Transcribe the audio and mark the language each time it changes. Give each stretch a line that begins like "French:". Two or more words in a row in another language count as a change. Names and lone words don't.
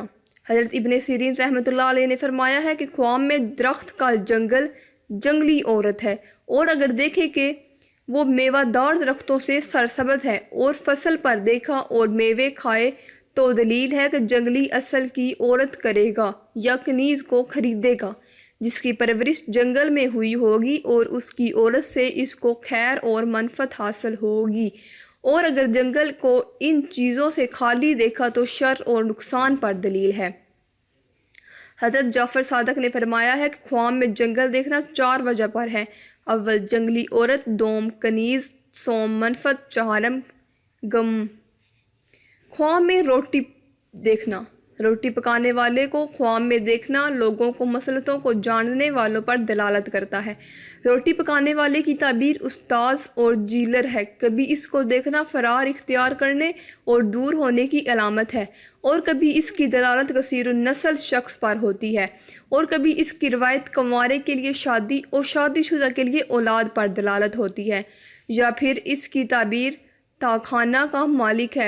Urdu: हज़रत इब्न सिरीन
Arabic: رحمۃ اللہ علیہ
Urdu: نے فرمایا ہے کہ خواب میں درخت کا جنگل جنگلی عورت ہے، اور اگر دیکھے کہ وہ میوہ دار درختوں سے سرسبز ہے اور فصل پر دیکھا اور میوے کھائے تو دلیل ہے کہ جنگلی اصل کی عورت کرے گا یا کنیز کو خریدے گا. جس کی پرورش جنگل میں ہوئی ہوگی اور اس کی عورت سے اس کو خیر اور منفعت حاصل ہوگی، اور اگر جنگل کو ان چیزوں سے خالی دیکھا تو شر اور نقصان پر دلیل ہے۔ حضرت جعفر صادق نے فرمایا ہے کہ خواب میں جنگل دیکھنا 4 وجہ پر ہے: اول جنگلی عورت، دوم کنیز، سوم منفعت، چہارم غم۔ خواب میں روٹی دیکھنا، روٹی پکانے والے کو خواب میں دیکھنا لوگوں کو مصلحتوں کو جاننے والوں پر دلالت کرتا ہے۔ روٹی پکانے والے کی تعبیر استاذ اور جیلر ہے۔ کبھی اس کو دیکھنا فرار اختیار کرنے اور دور ہونے کی علامت ہے، اور کبھی اس کی دلالت کثیر النسل شخص پر ہوتی ہے، اور کبھی اس کی روایت کنوارے کے لیے شادی اور شادی شدہ کے لیے اولاد پر دلالت ہوتی ہے، یا پھر اس کی تعبیر تاخانہ کا مالک ہے۔